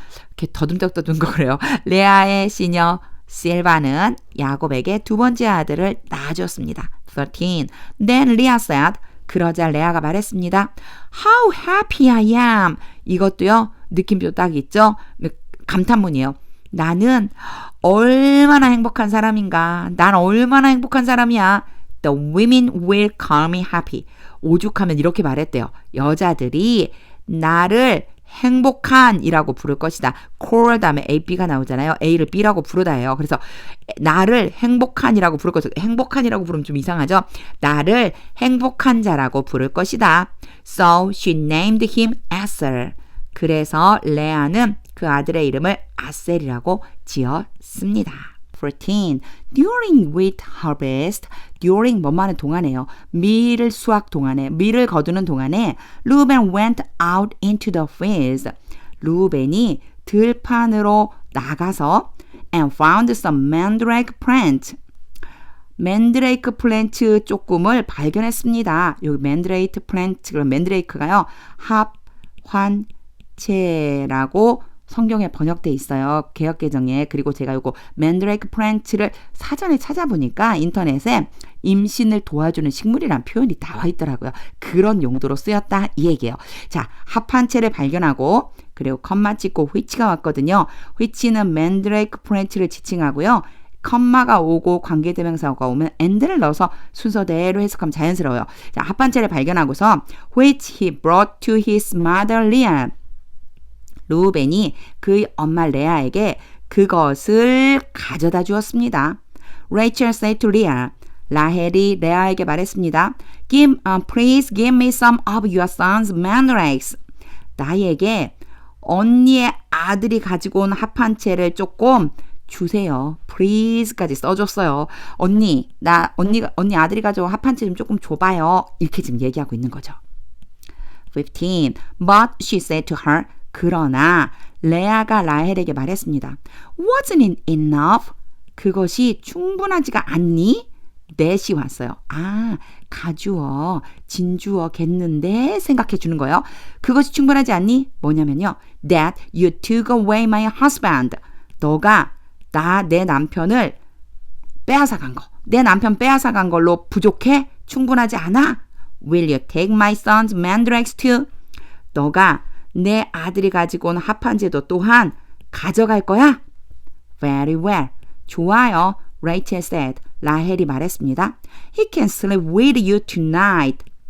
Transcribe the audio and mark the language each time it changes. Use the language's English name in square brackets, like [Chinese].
[Korean] 이렇게 더듬적더듬거려요. 레아의 시녀 실바는 야곱에게 두 번째 아들을 낳아줬습니다. 13. [English] Then Leah said, [Korean] 그러자 레아가 말했습니다. [English] How happy I am. [Korean] 이것도요. 느낌표 딱 있죠. 감탄문이에요. 나는 얼마나 행복한 사람인가. 난 얼마나 행복한 사람이야. [English] The women will call me happy. [Korean] 오죽하면 이렇게 말했대요. 여자들이 나를 행복한이라고 부를 것이다. call 다음에 A, B가 나오잖아요. A를 B라고 부르다예요. 그래서 나를 행복한이라고 부를 것이다. 행복한이라고 부르면 좀 이상하죠. 나를 행복한 자라고 부를 것이다. [English] So she named him Aser. [Korean] 그래서 레아는 그 아들의 이름을 아셀이라고 지었습니다. 14. [English] During wheat harvest, during [Korean] 뭐뭐하는 동안에요. 밀 수확 동안에, 밀을 거두는 동안에 루벤 [English] went out into the fields. [Korean] 루벤이 들판으로 나가서 [English] and found some mandrake plant. [Korean] 맨드레이크 플랜트 조금을 발견했습니다. 여기 맨드레이크 플랜트, 그럼 맨드레이크가요. 합환체라고 성경에 번역돼 있어요. 개역개정에. 그리고 제가 요거 맨드레이크 플랜트를 사전에 찾아보니까 인터넷에 임신을 도와주는 식물이라는 표현이 나와 있더라고요. 그런 용도로 쓰였다 이 얘기예요. 자, 합한체를 발견하고 그리고 컴마 찍고 which가 왔거든요. which는 맨드레이크 플랜트를 지칭하고요. 컴마가 오고 관계대명사가 오면 and를 넣어서 순서대로 해석하면 자연스러워요. 자, 합한체를 발견하고서 [English] which he brought to his mother Leah. [Korean] 루벤이 그의 엄마 레아에게 그것을 가져다 주었습니다. [English] Rachel said to Leah. [Korean] 라헬이 레아에게 말했습니다. [English] Please give me some of your son's mandrakes. [Korean] 나에게 언니의 아들이 가지고 온 합한체를 조금 주세요. please까지 써줬어요. 언니 아들이 가져온 합판치 좀 조금 줘봐요. 이렇게 지금 얘기하고 있는 거죠. 15. [English] But she said to her, [Korean] 그러나 레아가 라헬에게 말했습니다. [English] Wasn't it enough? [Korean] 그것이 충분하지가 않니? that이 왔어요. 가주어, 진주어겠는데 생각해 주는 거예요. 그것이 충분하지 않니? 뭐냐면요. [English] That you took away my husband. [Korean] 너가 내 남편을 빼앗아간 거. 내 남편 빼앗아간 걸로 부족해? 충분하지 않아? [English] Will you take my son's mandrakes too? [Korean] 너가 내 아들이 가지고 온 합판제도 또한 가져갈 거야? [English] Very well. [Korean] 좋아요. [English] Rachel said. [Korean] 라헬이 말했습니다. [English] He can sleep with you tonight.